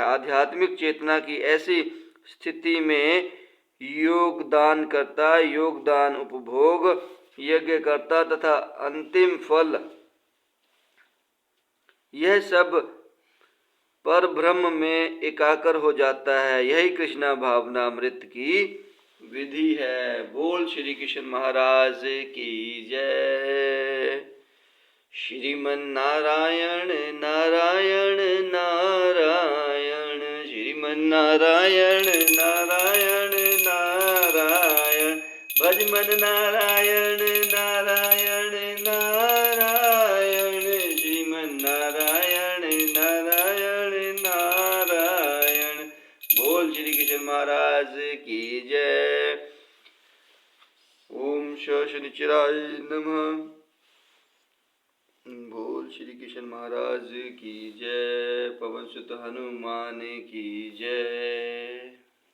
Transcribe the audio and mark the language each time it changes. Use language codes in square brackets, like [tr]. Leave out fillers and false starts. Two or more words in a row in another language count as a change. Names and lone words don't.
[hi] आध्यात्मिक चेतना की ऐसी स्थिति में योगदान उपभोग, यज्ञकर्ता तथा अंतिम फल, यह सब पर ब्रह्म में एकाकर हो जाता है। यही कृष्ण भावनामृत की विधि है। बोल श्री कृष्ण महाराज की जय। श्रीमन नारायण नारायण नारायण, श्रीमन नारायण नारायण नारायण, भजमन नारायण नारायण नारायण, श्रीमन नारायण नारायण नारायण। बोल श्री कृष्ण महाराज की जय। [sa] ओम शनिचराय नमः। [hi] बोल श्री कृष्ण महाराज की जय। पवन सुत हनुमान की जय।